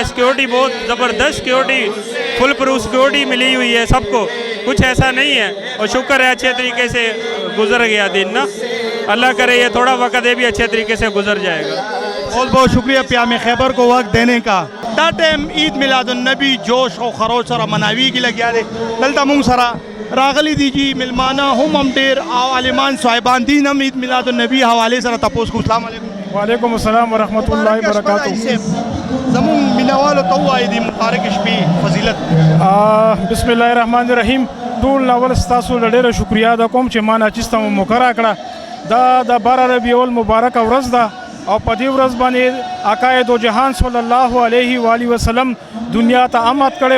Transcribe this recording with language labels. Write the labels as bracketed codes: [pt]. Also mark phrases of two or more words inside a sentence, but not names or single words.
[ur] سیکیورٹی بہت زبردست سیکیورٹی، فل پروف سیکیورٹی ملی ہوئی ہے سب کو، کچھ ایسا نہیں ہے. اور شکر ہے اچھے طریقے سے گزر گیا دن نا، اللہ کرے یہ تھوڑا وقت ہے بھی اچھے طریقے سے گزر جائے گا. بہت بہت شکریہ پیام خیبر کو وقت دینے کا. [ps] دا ٹائم عید میلاد النبی جوش و خروش سره مناوی کی لګیا دی. دلته مونږ سره راغلی دی جی ملمانه هم ډیر او عالمان صاحبان دین هم عید میلاد النبی حوالے سره تپوس کو. [ar] السلام علیکم. وعلیکم السلام ورحمۃ اللہ وبرکاتہ. [ps] زمون مینوالو ته وایي د مبارک شپې فضیلت. [ar] بسم الله الرحمن الرحیم. [ps] ټول اول ستاسو ډیره شکریا ادا کوم چې ما ناچسته مو مقرره کړه. دا د 12 ربیع الاول مبارک ورځ ده او په دې ورځ باندې آقا دو جهان [ar] صلی الله علیه و آله وسلم [ps] دنیا ته آمد کړو.